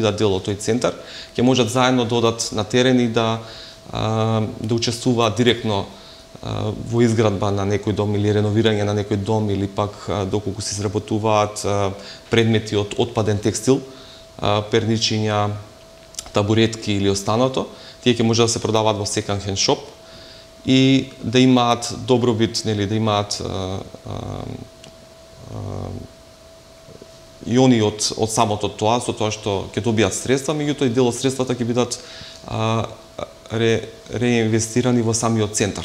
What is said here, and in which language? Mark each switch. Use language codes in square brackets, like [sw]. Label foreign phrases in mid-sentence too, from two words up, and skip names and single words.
[mk] бидат дел од тој центар, ќе можат заедно да одат на терен и да учествуваат директно во изградба на некој дом или реновирање на некој дом или пак доколку се изработуваат предмети од отпаден текстил, перничиња, табуретки или останато, тие ќе може да се продаваат во [en] second hand shop [mk] и да имаат добробит, нели, да имаат и они од самото тоа, со тоа што ќе добијат средства, меѓутоа и дел од средствата ќе бидат реинвестирани во самиот центар.